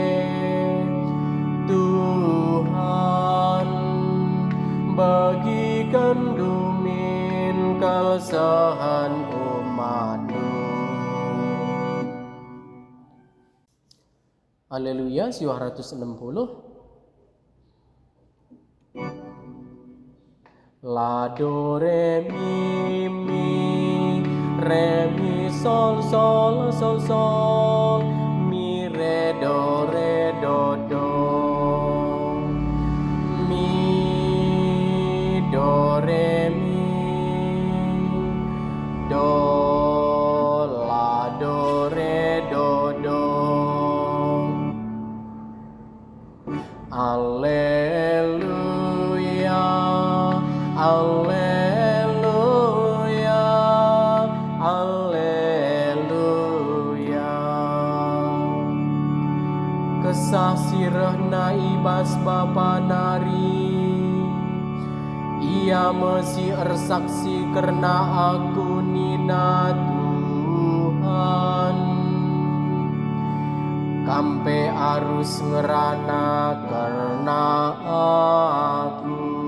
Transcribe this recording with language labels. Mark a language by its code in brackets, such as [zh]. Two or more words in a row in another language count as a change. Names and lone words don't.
[btx] Tuhan bagikan dumin kalsahan umat. Haleluya, 260. La do re mi sol sol sol sol mi re do do mi do re mi do la do re do. Alleluia, alleluia, alleluia. Kesah sirahna ibas Bapa nari, ia mesti ersaksi karena aku nina Tuhan. Kampe arus ngerana karena aku.